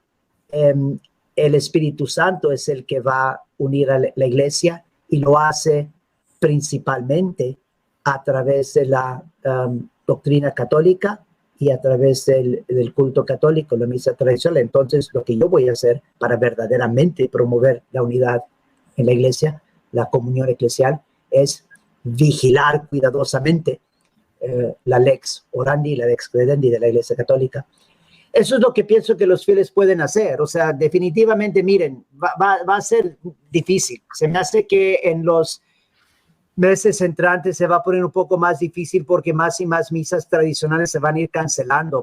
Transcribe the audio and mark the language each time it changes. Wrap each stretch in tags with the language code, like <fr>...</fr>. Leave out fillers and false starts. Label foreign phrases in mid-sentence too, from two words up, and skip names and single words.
<es>El Espíritu Santo es el que va a unir a la iglesia y lo hace principalmente a través de la doctrina católica y a través del culto católico, la misa tradicional. Entonces, lo que yo voy a hacer para verdaderamente promover la unidad en la iglesia, la comunión eclesial, es vigilar cuidadosamente la</es> <la>lex orandi,</la> <es>la</es> <la>lex credendi</la> <es>de la Iglesia Católica. Eso es lo que pienso que los fieles pueden hacer. O sea, definitivamente, miren, va a ser difícil. Se me hace que en los meses entrantes se va a poner un poco más difícil porque más y más misas tradicionales se van a ir cancelando.</es>